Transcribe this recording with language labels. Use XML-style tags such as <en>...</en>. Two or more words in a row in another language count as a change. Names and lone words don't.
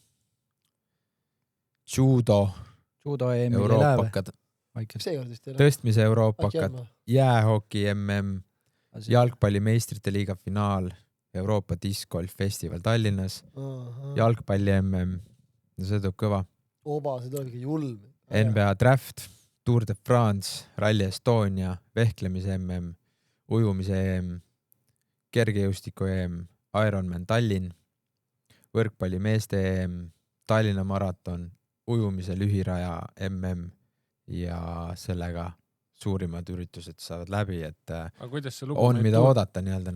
<et>Judo Euroopakad. Tõstmise Euroopakad. Jäähoki MM. Jalgpalli meistrite liiga finaal. Euroopa Discgolf Festival Tallinnas. Jalgpalli MM. See tuleb kõva. See tuleb ikka julm. NBA Draft. Tour de France. Rally Estonia. Vehklemise MM. Ujumise EM. Kergejõustiku EM. Ironman Tallinn, võrkpalli meeste EM, Tallinna maraton, ujumise lühiraja MM ja sellega suurimad üritused saavad läbi, et on mida oodata nii-öelda.</et>